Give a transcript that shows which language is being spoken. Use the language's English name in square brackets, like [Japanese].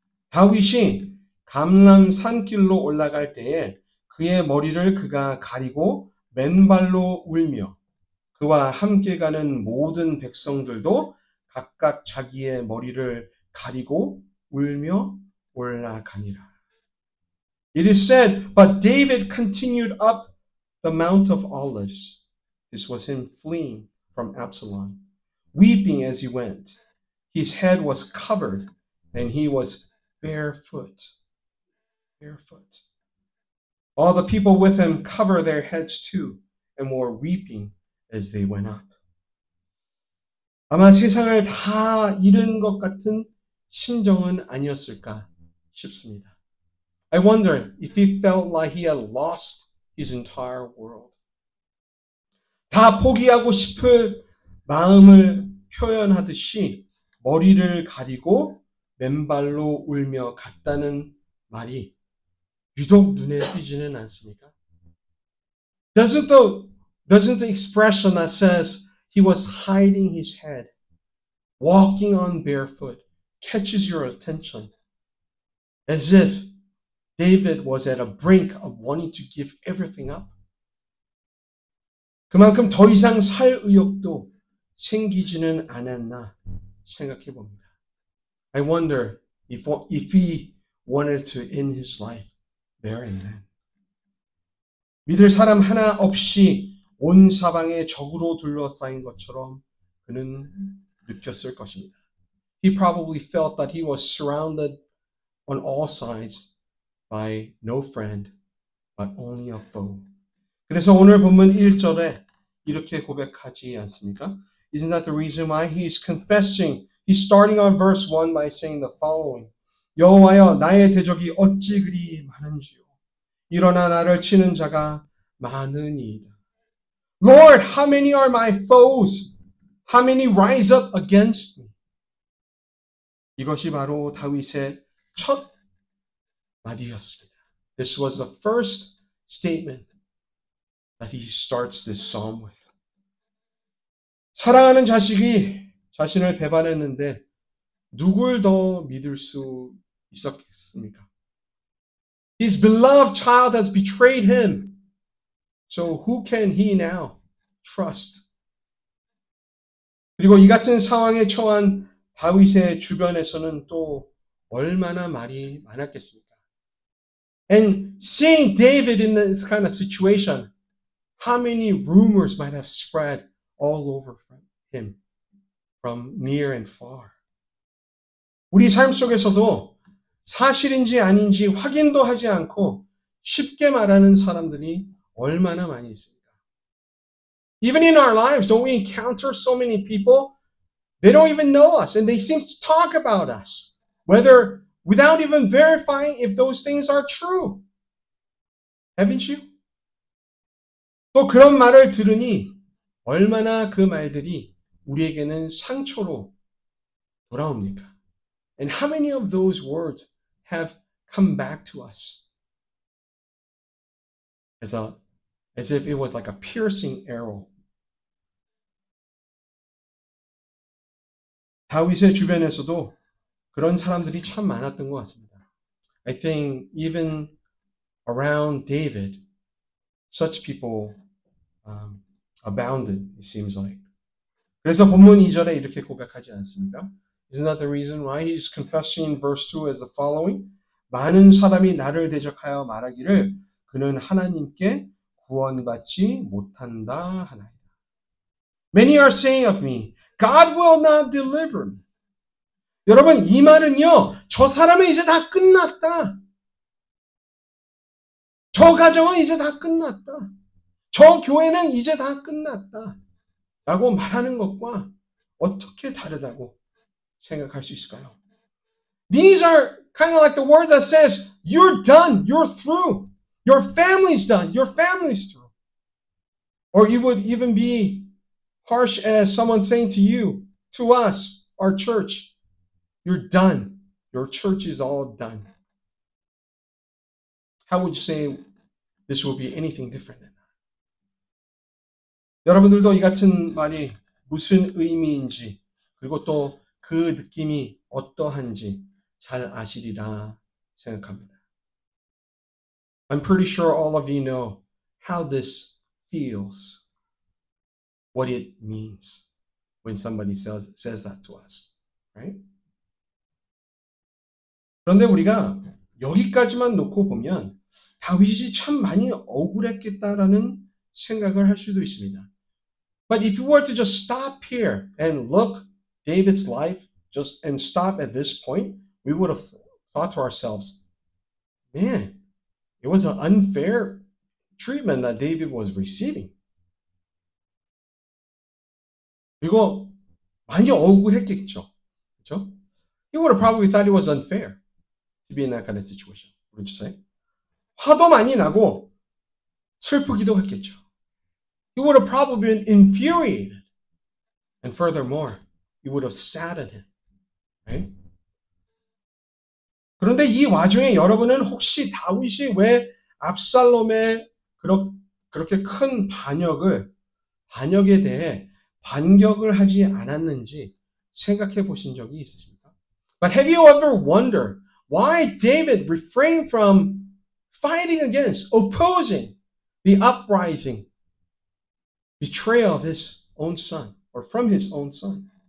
[Korean] 다윗이 감람 산길로 올라갈 때에 그의 머리를 그가 가리고 맨발로 울며 그와 함께 가는 모든 백성들도 각각 자기의 머리를 가리고 울며 올라가니라. [English] It is said, but David continued up the Mount of Olives. This was him fleeing from Absalom, weeping as he went. His head was covered and he was barefoot. All the people with him covered their heads too and were weeping as they went up. [Korean] 아마 세상을 다 잃은 것 같은 심정은 아니었을까 싶습니다. [English] I wonder if he felt like he had lost his entire world. [Korean] 다 포기하고 싶을 마음을 표현하듯이 머리를 가리고 맨발로 울며 갔다는 말이 유독 눈에 띄지는 않습니까? [English] Doesn't the expression that says he was hiding his head, walking on barefoot, catches your attention? As if David was at a brink of wanting to give everything up. [Korean] 그만큼 더 이상 살 의욕도 생기지는 않았나 생각해 봅니다. [English] I wonder if he wanted to end his life there and then. [Korean] 믿을 사람 하나 없이 온 사방에 적으로 둘러싸인 것처럼 그는 느꼈을 것입니다. [English] He probably felt that he was surrounded on all sides by no friend, but only a foe. [Korean] 그래서 오늘 본문 1절에 이렇게 고백하지 않습니까? [English] Isn't that the reason why he is confessing He's starting on verse 1 by saying the following. [Korean] 여호와여 나의 대적이 어찌 그리 많은지요. 일어나 나를 치는 자가 많으니이다. [English] Lord, how many are my foes? How many rise up against me? [Korean] 이것이 바로 다윗의 첫 마디였습니다. [English] This was the first statement that he starts this psalm with. [Korean] 사랑하는 자식이 자신을 배반했는데 누굴 더 믿을 수 있었겠습니까? [English] His beloved child has betrayed him. So who can he now trust? [Korean] 그리고 이 같은 상황에 처한 다윗의 주변에서는 또 얼마나 말이 많았겠습니까? [English] And seeing David in this kind of situation, how many rumors might have spread all over him from near and far. [Korean] 우리 삶 속에서도 사실인지 아닌지 확인도 하지 않고 쉽게 말하는 사람들이 얼마나 많이 있습니까? [English] Even in our lives, don't we encounter so many people? They don't even know us and they seem to talk about us, whether without even verifying if those things are true. Haven't you? [Korean] 또 그런 말을 들으니 얼마나 그 말들이 우리에게는 상처로 돌아옵니까? [English] And how many of those words have come back to us as if it was like a piercing arrow? [Korean] 다윗의 주변에서도 그런 사람들이 참 많았던 것 같습니다. [English] I think even around David, such people abounded, it seems like. [Korean] 그래서 본문 2절에 이렇게 고백하지 않습니까? [English] Isn't that the reason why he's confessing in verse 2 as the following? [Korean] 많은 사람이 나를 대적하여 말하기를 그는 하나님께 구원받지 못한다 하나이다. [English] Many are saying of me, God will not deliver me. [Korean] 여러분, 이 말은요, 저 사람은 이제 다 끝났다. 저 가정은 이제 다 끝났다. 저 교회는 이제 다 끝났다. 라고 말하는 것과 어떻게 다르다고 생각할 수 있을까요? [English] These are kind of like the words that says, you're done, you're through. Your family's done, your family's through. Or you would even be harsh as someone saying to you, to us, our church, you're done. Your church is all done. How would you say this will be anything different than that? [Korean] 여러분들도 이 같은 말이 무슨 의미인지 그리고 또 그 느낌이 어떠한지 잘 아시리라 생각합니다. [English] I'm pretty sure all of you know how this feels, what it means when somebody says that to us, right? [Korean] 그런데 우리가 여기까지만 놓고 보면 다윗이 참 많이 억울했겠다라는 생각을 할 수도 있습니다. [English] But if you were to just stop here and look David's life and stop at this point, we would have thought to ourselves, man, it was an unfair treatment that David was receiving. [Korean] 그리고 많이 억울했겠죠. 그렇죠? [English] He would have probably thought it was unfair to be in that kind of situation. Wouldn't you say? [Korean] 화도 많이 나고 슬프기도 했겠죠. [English] He would have probably been infuriated. And furthermore, he would have saddened him. Right? [Korean] 그런데 이 와중에 여러분은 혹시 다윗이 왜 압살롬의 그렇게 큰 반역에 대해 반격을 하지 않았는지 생각해 보신 적이 있으십니까? [English] But have you ever wondered why David refrained from fighting against, opposing the uprising, betrayal of his own son, or from his own son?